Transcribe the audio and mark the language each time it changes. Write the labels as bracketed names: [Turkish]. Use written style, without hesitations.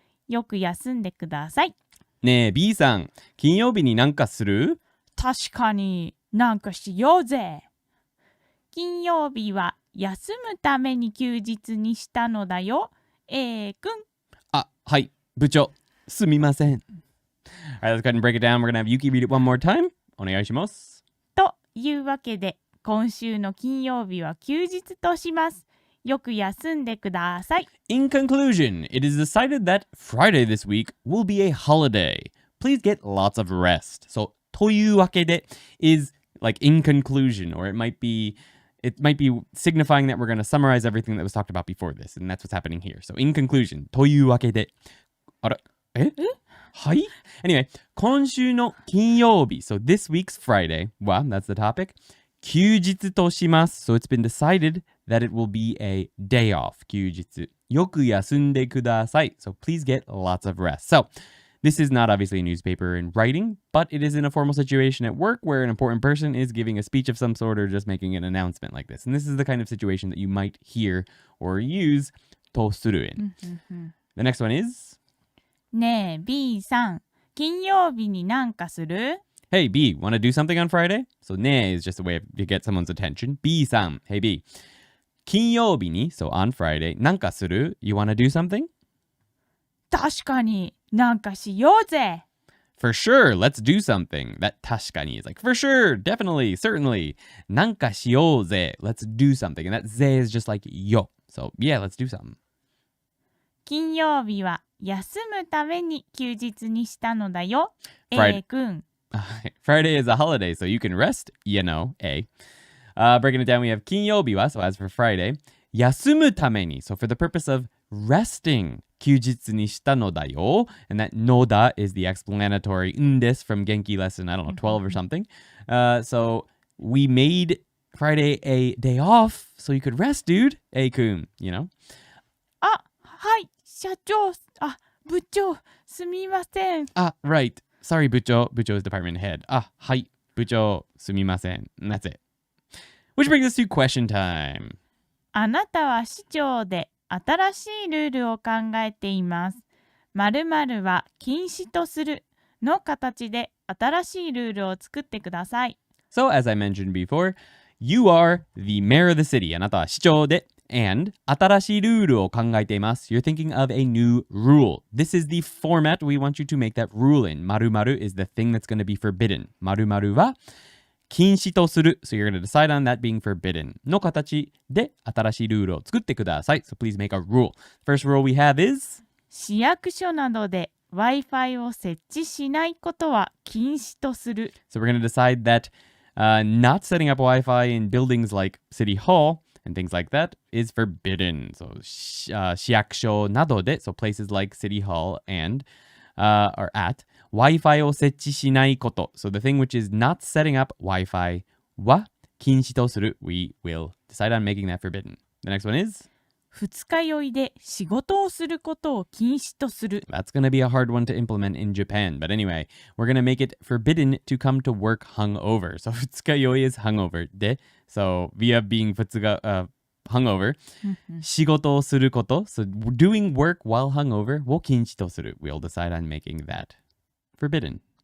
[Japanese] よく休んでください。ねえ、B さん、金曜日になんかする？確かに、なんかしようぜ。金曜日は休むために休日にしたのだよ、A 君。はい、部長、すみません。 [English] Alright, let's go ahead and break it down. We're going to have Yuki read it one more time. [Japanese] お願いします。というわけで、今週の金曜日は休日とします。よく休んでください。 [English] In conclusion, it is decided that Friday this week will be a holiday. Please get lots of rest. So, [Japanese] というわけで [English] is like in conclusion, or it might be signifying that we're going to summarize everything that was talked about before this, and that's what's happening here. So, in conclusion, というわけで。 [Japanese] はい? [English] Anyway, 今週の金曜日, so this week's Friday, well, that's the topic, 休日とします. So it's been decided that it will be a day off, 休日. [Japanese] よく休んでください. [English] So please get lots of rest. So this is not obviously a newspaper in writing, but it is in a formal situation at work where an important person is giving a speech of some sort or just making an announcement like this. And this is the kind of situation that you might hear or use とする in. The next one is... [Japanese] ねえ B さん、金曜日になんかする？ [English] Hey B, want to do something on Friday? So ね is just a way to get someone's attention. B さん、Hey B. 金曜日に so on Friday, なんかする？ You want to do something? [Japanese] 確かに、なんかしようぜ。 [English] For sure, let's do something. That 確かに is like, for sure, definitely, certainly. [Japanese] なんかしようぜ. [English] Let's do something. And that ぜ is just like yo. So yeah, let's do something. [Japanese] 金曜日は休むために休日にしたのだよ、 [English] Friday. [Japanese] A 君。 [English] Friday is a holiday, so you can rest, you know, A. Breaking it down, we have 金曜日は, so as for Friday, 休むために, so for the purpose of resting, [Japanese] 休日にしたのだよ. [English] And that のだ is the explanatory んです from Genki lesson, I don't know, 12 or something. So we made Friday a day off, so you could rest, dude, A 君, you know? [Japanese] はい、社長、部長、すみません。 [English] Right. Sorry, 部長. 部長 is department head. [Japanese] はい、部長、すみません. [English] And that's it. Which brings us to question time. [Japanese] あなたは市長で新しいルールを考えています。〇〇は禁止とするの形で新しいルールを作ってください。 [English] So, as I mentioned before, you are the mayor of the city. あなたは市長で and [Japanese] 新しいルールを考えています. [English] You're thinking of a new rule. This is the format we want you to make that rule in. 〇〇 is the thing that's going to be forbidden. [Japanese] 〇〇は禁止とする. [English] So you're going to decide on that being forbidden. [Japanese] の形で新しいルールを作ってください. [English] So please make a rule. First rule we have is [Japanese] 市役所などで Wi-Fi を設置しないことは禁止とする。 [English] So we're going to decide that not setting up Wi-Fi in buildings like City Hall and things like that is forbidden. So 市役所などで, so places like City Hall and or at Wi-Fi を設置しないこと. So the thing which is not setting up Wi-Fi は禁止とする. We will decide on making that forbidden. The next one is [Japanese] 二日酔いで仕事をすることを禁止とする。 [English] That's going to be a hard one to implement in Japan. But anyway, we're going to make it forbidden to come to work hungover. So 二日酔い is hungover で So via being 二日、hungover 仕事をすること So doing work while hungover を禁止とする We'll decide on making that forbidden.